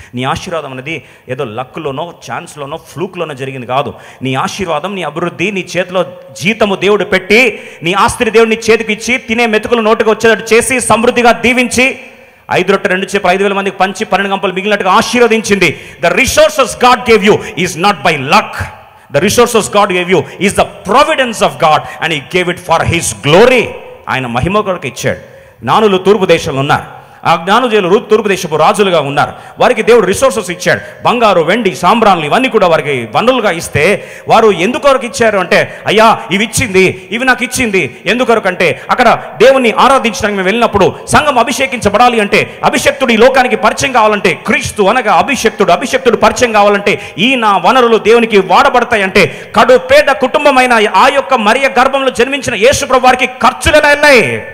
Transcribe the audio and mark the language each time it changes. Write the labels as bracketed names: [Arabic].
[Telugu] నీ ఆశీర్వాదం అనేది ఏదో లక్లోనో, ఛాన్స్లోనో, ఫ్లూక్లోనో జరిగింది కాదు. నీ ఆశీర్వాదం, నీ అభివృద్ధి, నీ చేతిలో జీతము దేవుడు పెట్టి, నీ ఆస్తిని దేవుడు నీ చేతికి ఇచ్చి, తినే మెతుకులు నోటికి వచ్చేటట్టు చేసి, సమృద్ధిగా దీవించి, 5 రొట్టె 2 చేపలు 5,000 మందికి పంచి 12 గంపలు మిగిలినట్టుగా ఆశీర్వదించింది. [English] The resources God gave you is not by luck. The resources God gave you is the providence of God, and He gave it for His glory. [Telugu] ఆయన మహిమ కొరకు ఇచ్చాడు. జ్ఞానులు తూర్పు దేశంలో ఉన్నారు. ఆ జ్ఞానుజులు తూర్పు దేశపు రాజులుగా ఉన్నారు. వారికి దేవుడు రిసోర్సెస్ ఇచ్చాడు. బంగారు, వెండి, సాంబ్రాన్లు ఇవన్నీ కూడా వారికి వనరులుగా ఇస్తే వారు ఎందుకొరకు ఇచ్చారు అంటే, అయ్యా ఇవి ఇచ్చింది, ఇవి నాకు ఇచ్చింది. ఎందుకొరకు అంటే, అక్కడ దేవుణ్ణి ఆరాధించడానికి మేము వెళ్ళినప్పుడు సంఘం అభిషేకించబడాలి అంటే, అభిషక్తుడు ఈ లోకానికి పరిచయం కావాలంటే, క్రీస్తు అనగా అభిషక్తుడు పరిచయం కావాలంటే ఈ నా వనరులు దేవునికి వాడబడతాయంటే, కడు పేద కుటుంబమైన ఆ యొక్క మరియ గర్భంలో జన్మించిన యేసు ప్రభు వారికి ఖర్చులు ఎలా వెళ్ళాయి?